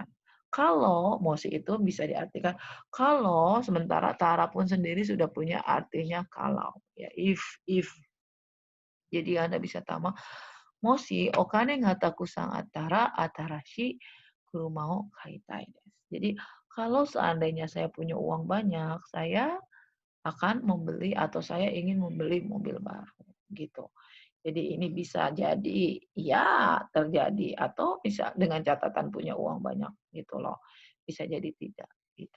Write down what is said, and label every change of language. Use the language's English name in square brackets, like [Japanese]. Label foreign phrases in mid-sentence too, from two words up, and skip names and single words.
[Indonesian] Kalau mosi itu bisa diartikan kalau, sementara tara pun sendiri sudah punya artinya kalau, ya, if. Jadi Anda bisa tambah [Japanese] もし お金が たくさん あったら 新しい 車を 買いたいです. [Indonesian] Jadi kalau seandainya saya punya uang banyak, saya akan membeli atau saya ingin membeli mobil baru gitu. Jadi ini bisa jadi ya terjadi atau bisa dengan catatan punya uang banyak gitu loh. Bisa jadi tidak gitu.